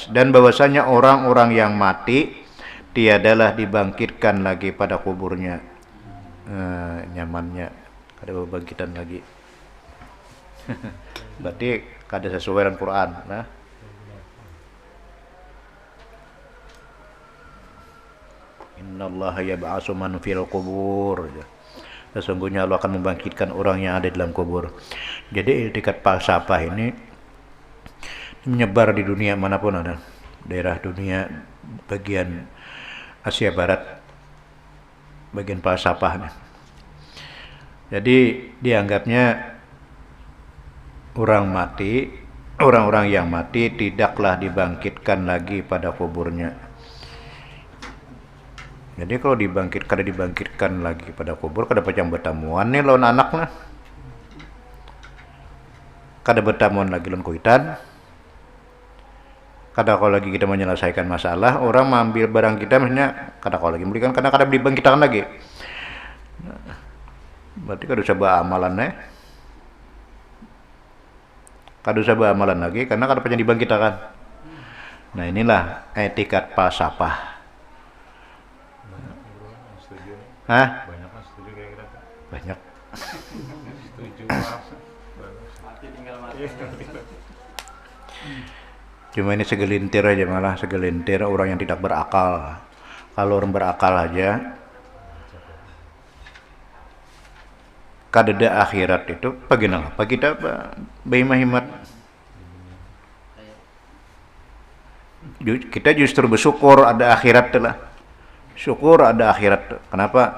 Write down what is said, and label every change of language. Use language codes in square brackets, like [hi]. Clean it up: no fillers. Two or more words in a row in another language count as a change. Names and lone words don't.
[bjn] Dan bahwasanya orang-orang yang mati tiadalah dibangkitkan lagi pada kuburnya. Nyamannya ada bangkitan lagi. Berarti kada sesuai dengan Quran. [ar] Nah, إن الله يبعث من في القبور. [bjn] Sesungguhnya Allah akan membangkitkan orang yang ada di dalam kubur. Jadi etikat falsafah ini menyebar di dunia manapun ada. Daerah dunia bagian Asia Barat, bagian falsafah. Jadi dianggapnya orang-orang yang mati tidaklah dibangkitkan lagi pada kuburnya. Jadi kalau dibangkitkan lagi pada kubur, kada pacang bertamuan nih lawan anak lah. Kada bertamuan lagi lawan kuitan. Kada kalau lagi kita menyelesaikan masalah, orang mengambil barang kita maksudnya kada kalau lagi belikan karena kada dibangkitkan lagi. Berarti kada usah amalan kada usah amalan lagi karena kada pacang dibangkitkan. Nah, inilah etikat falsafah. Hah? Banyak kan setuju kayak gitu. Banyak. Setuju. Mati tinggal mati. Cuma ini segelintir aja, malah segelintir orang yang tidak berakal. Kalau orang berakal aja, kadada akhirat itu bagaimana? Apa kita berhimat? Kita justru bersyukur ada akhirat lah. Syukur ada akhirat. Kenapa?